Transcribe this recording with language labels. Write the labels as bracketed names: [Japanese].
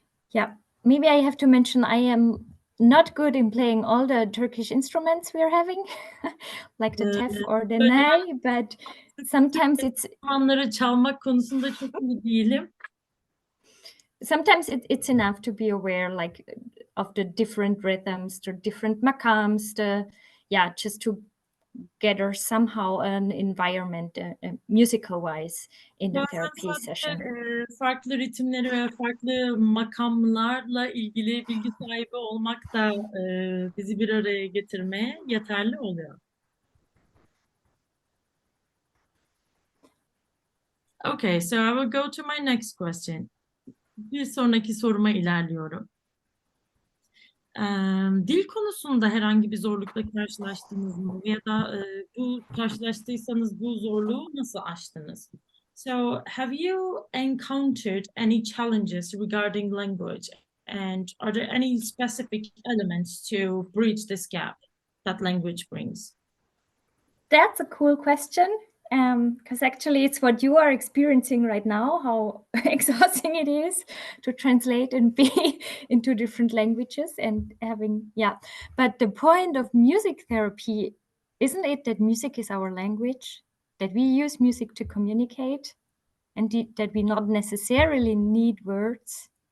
[English] Yeah, maybe I have to mention I am not good in playing all the Turkish instruments we are having, like the tef or the ney, but sometimes [Turkish] enstrümanları çalmak konusunda çok iyi değilim. [English] Sometimes it's enough to be aware, like of the different rhythms, the different makams, just to gather somehow an environment, musical-wise, in the therapy session. [Turkish] Farklı ritimleri ve farklı makamlarla ilgili bilgi sahibi olmak da bizi bir araya getirmeye yeterli oluyor. [English] Okay, so I will go to my next question. [Turkish] Bir sonraki soruma ilerliyorum. Dil konusunda herhangi bir zorlukla karşılaştınız mı? Ya da bu karşılaştıysanız bu zorluğu nasıl aştınız? [English] So, have you encountered any challenges regarding language? And are there any specific elements to bridge this gap that language brings? That's a cool question. Because actually it's what you are experiencing right now, how exhausting it is to translate and be into different languages and having, But the point of music therapy, isn't it that music is our language, that we use music to communicate and that we not necessarily need words?